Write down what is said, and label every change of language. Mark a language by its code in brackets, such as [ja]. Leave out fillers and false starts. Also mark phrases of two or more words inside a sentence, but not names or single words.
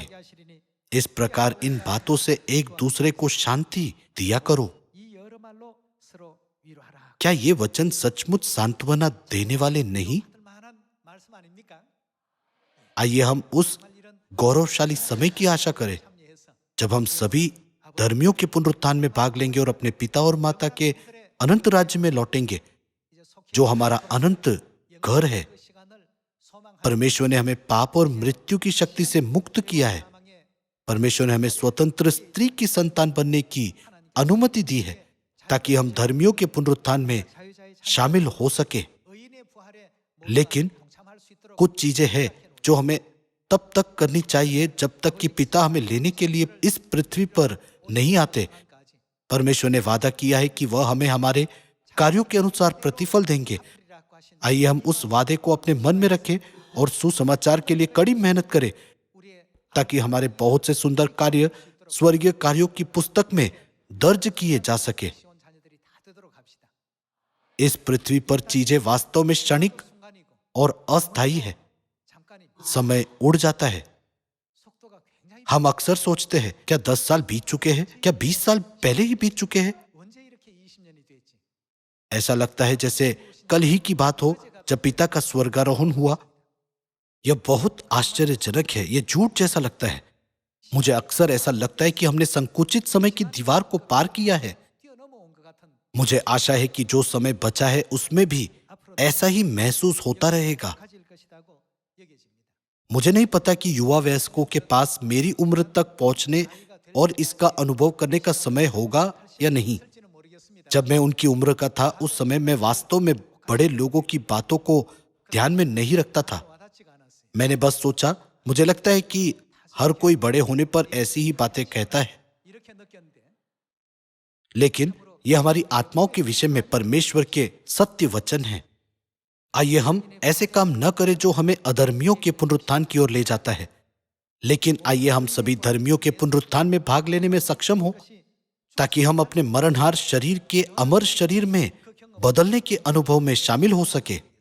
[ko] 하시리니 [hi] इस प्रकार इन बातों से एक दूसरे को शांति दिया करो। [ko] 이 여러 말로 서로 위로하라. [hi] क्या ये वचन सचमुच सांत्वना देने वाले नहीं? [ko] 받을 만한 말씀 아닙니까? [hi] आइए हम उस गौरवशाली समय की आशा करें [ko] 참여해서 [hi] जब हम सभी धर्मियों के पुनरुत्थान में भाग लेंगे और अपने पिता और माता के अनंत राज्य में लौटेंगे, [ko] 이제 속히 [hi] जो हमारा अनंत घर है। [ko] 그 시간을 소망하는 [hi] परमेश्वर ने हमें पाप और मृत्यु की शक्ति से मुक्त किया है। [ko] 사망의 [hi] परमेश्वर ने हमें स्वतंत्र स्त्री की संतान बनने की अनुमति दी है, ताकि हम धर्मियों के पुनरुत्थान में [ko] 자유자의 [hi] शामिल हो सके। [ko] 의인의 부활에 [hi] लेकिन [ko] 동참할 수 있도록 [hi] कुछ चीजें हैं जो हमें तब तक करनी चाहिए जब तक कि पिता हमें लेने के लिए इस पृथ्वी पर नहीं आते। [ko] 까지 [hi] परमेश्वर ने वादा किया है कि वह हमें हमारे कार्यों के अनुसार प्रतिफल देंगे। [ko] 하리라고 하신 [hi] आइए हम उस वादे को अपने मन में रखें और सुसमाचार के लिए कड़ी मेहनत करें, [ko] 우리의 [hi] ताकि हमारे बहुत से सुंदर कार्य स्वर्गीय कार्यों की पुस्तक में दर्ज किए जा सके। [ko] 시온 자녀들이 다 되도록 합시다. [hi] इस पृथ्वी पर चीजें वास्तव में क्षणिक [ko] 순간이고 [hi] और अस्थायी है। [ko] 잠깐입니다. [hi] समय उड़ जाता है। [ko] 속도가 굉장히 [hi] हम अक्सर सोचते हैं, क्या 10 साल बीत चुके हैं? क्या 20 साल पहले ही बीत चुके हैं? [ko] 언제 이렇게 20년이 됐지? [hi] ऐसा लगता है जैसे कल ही की बात हो जब पिता का स्वर्गारोहण हुआ। यह बहुत आश्चर्यजनक है, यह झूठ जैसा लगता है। मुझे अक्सर ऐसा लगता है कि हमने संकुचित समय की दीवार को पार किया है। [ko] 뛰어넘어온 것 같은 [hi] मुझे आशा है कि जो समय बचा है उसमें भी ऐसा ही महसूस होता रहेगा। [ko] 가질 것이라고 여겨집니다. [hi] मुझे नहीं पता कि युवा वयस्कों के पास मेरी उम्र तक पहुंचने और इसका अनुभव करने का समय होगा या नहीं। [ko] 될지는 모르겠습니다. [hi] जब मैं उनकी उम्र का था उस समय मैं वास्तव में बड़े लोगों की बातों को ध्यान में नहीं रखता था। [ko] 와닿지가 않았어요. [hi] मैंने बस सोचा, मुझे लगता है कि हर कोई बड़े होने पर ऐसी ही बातें कहता है। [ko] 이렇게 느꼈는데 [hi] लेकिन यह हमारी आत्माओं के विषय में परमेश्वर के सत्य वचन है। आइए हम ऐसे काम न करें जो हमें अधर्मियों के पुनरुत्थान की ओर ले जाता है, लेकिन आइए हम सभी धर्मियों के पुनरुत्थान में भाग लेने में सक्षम हो, ताकि हम अपने मरणहार शरीर के अमर शरीर में बदलने के अनुभव में शामिल हो सके।